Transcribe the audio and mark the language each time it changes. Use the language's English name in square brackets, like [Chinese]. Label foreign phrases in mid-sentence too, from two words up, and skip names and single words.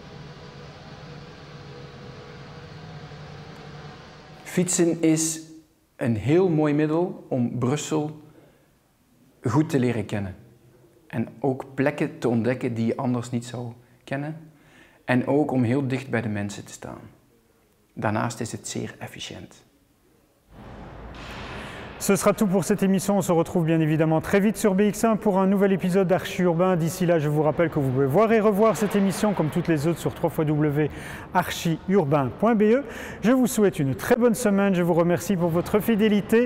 [Dutch] Fietsen is een heel mooi middel om Brussel goed te leren kennen. En ook plekken te ontdekken die je anders niet zou kennen. En ook om heel dicht bij de mensen te staan. Daarnaast is het zeer efficiënt. [French] Ce sera tout pour cette émission. On se retrouve bien évidemment très vite sur BX1 pour un nouvel épisode d'Archi Urbain. D'ici là, je vous rappelle que vous pouvez voir et revoir cette émission comme toutes les autres sur www.archiurbain.be. Je vous souhaite une très bonne semaine. Je vous remercie pour votre fidélité.